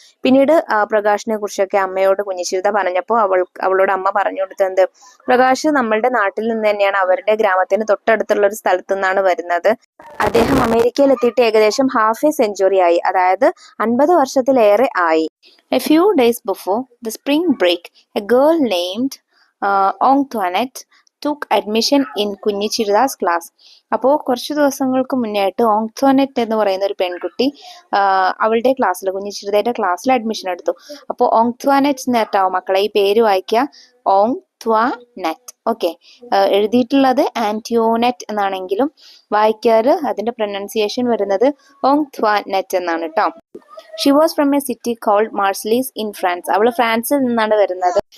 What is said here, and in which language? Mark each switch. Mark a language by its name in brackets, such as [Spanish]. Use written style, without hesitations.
[Malayalam] പിന്നീട് പ്രകാശിനെ കുറിച്ചൊക്കെ അമ്മയോട് കുഞ്ഞിച്ചിരുത പറഞ്ഞപ്പോൾ അവളോട് അമ്മ പറഞ്ഞു കൊടുത്തത്, പ്രകാശ് നമ്മളുടെ നാട്ടിൽ നിന്ന് തന്നെയാണ്, അവരുടെ ഗ്രാമത്തിന് തൊട്ടടുത്തുള്ള ഒരു സ്ഥലത്തു നിന്നാണ് വരുന്നത്. അദ്ദേഹം അമേരിക്കയിൽ എത്തിയിട്ട് ഏകദേശം ഹാഫ് എ സെഞ്ചുറി ആയി, അതായത് 50 വർഷത്തിലേറെ ആയി. [English] A few days before the spring break, a girl named Antoinette took admission in കുഞ്ഞിച്ചിരുദാസ് class. [Malayalam] അപ്പോൾ കുറച്ച് ദിവസങ്ങൾക്ക് മുന്നേ ആയിട്ട് ഓങ്തോനെറ്റ് എന്ന് പറയുന്ന ഒരു പെൺകുട്ടി അവളുടെ ക്ലാസ്സിൽ, കുഞ്ഞിച്ചിരുതയുടെ ക്ലാസ്സിൽ അഡ്മിഷൻ എടുത്തു. അപ്പോൾ ഓങ്ത്വാനെറ്റ് നേട്ടാവും മക്കളെ ഈ പേര് വായിക്കുക, ഓങ്ത്വാനെറ്റ്. ഓക്കെ, എഴുതിയിട്ടുള്ളത് ആന്റിയോനെറ്റ് എന്നാണെങ്കിലും വായിക്കാറ് അതിന്റെ പ്രൊനൗൺസിയേഷൻ വരുന്നത് ഓങ്ത്വാനെറ്റ് എന്നാണ് കേട്ടോ. [English] She was from a city called Marseilles in France. [Malayalam] അവൾ ഫ്രാൻസിൽ നിന്നാണ് വരുന്നത്.